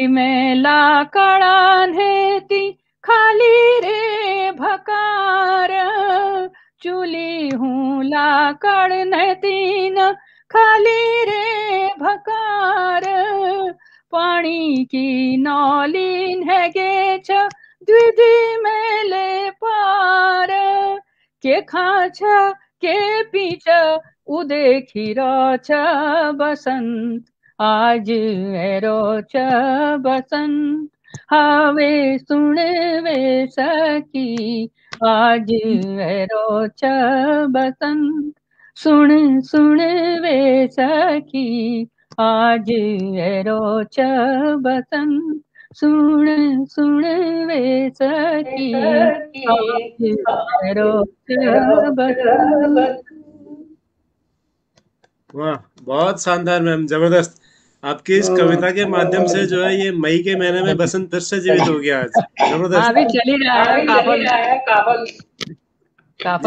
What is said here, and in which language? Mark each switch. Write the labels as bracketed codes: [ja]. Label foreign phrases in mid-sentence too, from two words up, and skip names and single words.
[kfy] में लाकड़ा नेती खाली रे भकार, चूली हूँ लाकड़ नेती न खाली रे भकार, पानी की नौलीन है गे छ द्विधि में ले पार, के खाछ के पीछ उदे खीरो छ बसंत, आज एरो छ बसंत, हवे सुन वे सखी आज एरो छ बसंत, सुन सुन वे सखी आज एरो छ बसंत, सुन सुन वे सखी आज एरो छ बसंत। [hi] वाह, बहुत शानदार मैम, जबरदस्त। आपकी इस कविता के माध्यम से जो है ये मई के महीने में बसंत फिर से जीवित हो गया आज। जबरदस्त। अभी चल ही रहा है काफल जी